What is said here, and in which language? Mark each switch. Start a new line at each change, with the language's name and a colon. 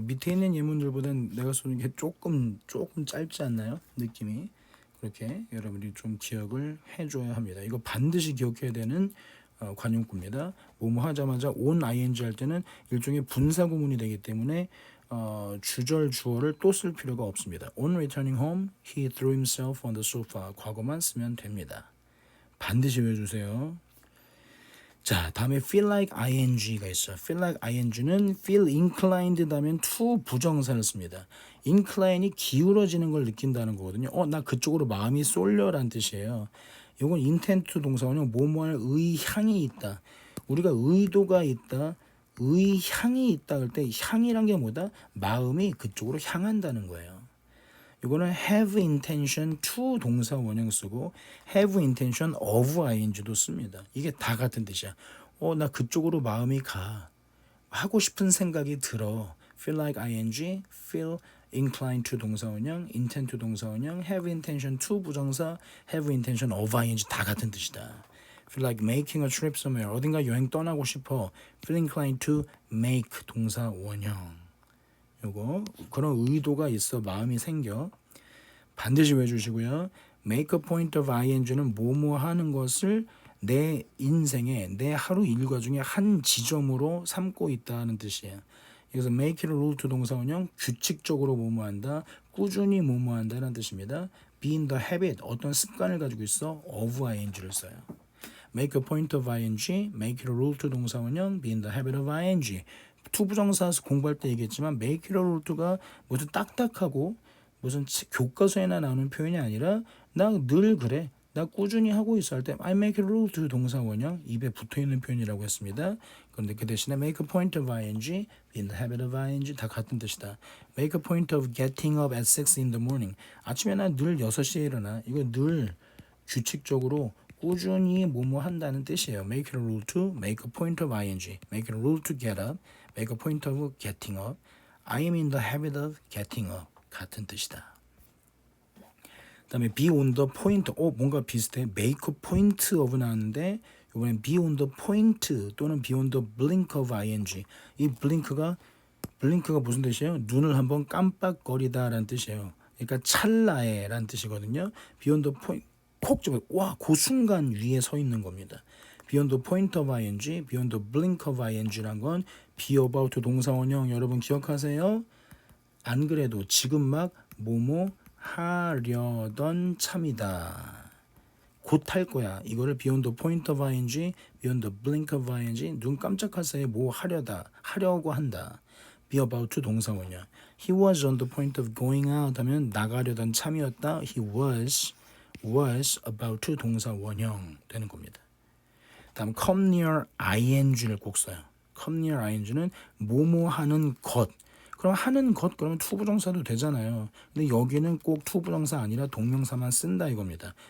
Korean: 밑에 있는 예문들보다는 내가 쓰는 게 조금 짧지 않나요? 느낌이. 그렇게 여러분이 좀 기억을 해줘야 합니다. 이거 반드시 기억해야 되는 관용구입니다. 뭐뭐 하자마자 on ing 할 때는 일종의 분사 구문이 되기 때문에 주절 주어를 또 쓸 필요가 없습니다.
English: On returning home, he threw himself on the sofa.
Korean: 과거만 쓰면 됩니다. 반드시 외워주세요. 자, 다음에 feel like ing가 있어요. feel like ing는 feel inclined 다면 to 부정사를 씁니다. incline이 기울어지는 걸 느낀다는 거거든요. 나 그쪽으로 마음이 쏠려라는 뜻이에요. 이건 intent to 동사원형 뭐뭐할 의향이 있다. 우리가 의도가 있다. 의향이 있다 할 때 향이란 게 뭐다? 마음이 그쪽으로 향한다는 거예요.
English: 이거는 have intention to 동사 원형 쓰고 have intention of ing도 씁니다.
Korean: 이게 다 같은 뜻이야. 나 그쪽으로 마음이 가. 하고 싶은 생각이 들어.
English: feel like ing, feel inclined to 동사 원형, intend to 동사 원형, have intention to 부정사, have intention of ing 다 같은 뜻이다. feel like making a trip somewhere.
Korean: 어딘가 여행 떠나고 싶어.
English: feel inclined to make 동사 원형.
Korean: 요거 그런 의도가 있어 마음이 생겨. 반드시 외워주시고요. make a point of ing는 뭐뭐 하는 것을 내 인생의 내 하루 일과 중에 한 지점으로 삼고 있다는 뜻이에요. 그래서 make it a rule to 동사 원형 규칙적으로 뭐뭐 한다, 꾸준히 뭐뭐 한다는 뜻입니다.
English: be in the habit 어떤 습관을 가지고 있어 of ing를 써요. make a point of ing, make it a rule to 동사 원형, be in the habit of ing.
Korean: 투부정사 공부할 때 얘기했지만 make it a rule to가 무슨 딱딱하고 무슨 교과서에나 나오는 표현이 아니라 나 늘 그래. 나 꾸준히 하고 있어 할 때
English: I make it a rule to
Korean: 동사 원형 입에 붙어있는 표현이라고 했습니다.
English: 그런데 그 대신에 make a point of ing, be in the habit of ing 다 같은 뜻이다. make a point of getting up at 6 in the morning.
Korean: 아침에 나 늘 6시에 일어나. 이거 늘 규칙적으로 꾸준히 뭐뭐 한다는 뜻이에요.
English: make it a rule to, make a point of ing, make it a rule to get up, make a point of getting up. I am in the habit of getting up.
Korean: 같은 뜻이다. 그 다음에 be on the point, 뭔가 비슷해.
English: make a point of 나왔는데 이번엔 be on the point 또는 be on the blink of ing.
Korean: 이 blink가 무슨 뜻이에요? 눈을 한번 깜빡거리다 라는 뜻이에요. 그러니까 찰나에 라는 뜻이거든요. be on the point, 콕 집어, 와, 그 순간 위에 서 있는 겁니다.
English: be on the point of ing, be on the blink of ing란 건 be about 동사 원형 여러분 기억하세요?
Korean: 안 그래도 지금 막 뭐뭐 하려던 참이다.
English: 곧 할 거야. 이거를 be on the point of ing, be on the blink of ing.
Korean: 눈 깜짝할 사이에 뭐 하려고 한다.
English: be about to 동사 원형. He was on the point of going out
Korean: 하면 나가려던 참이었다.
English: He was about to 동사 원형 되는 겁니다.
Korean: 다음 come near ing를 꼭 써요. come near ing는 뭐뭐 하는 것. 그럼 하는 것 그러면 투부정사도 되잖아요. 근데 여기는 꼭 투부정사 아니라 동명사만 쓴다 이겁니다.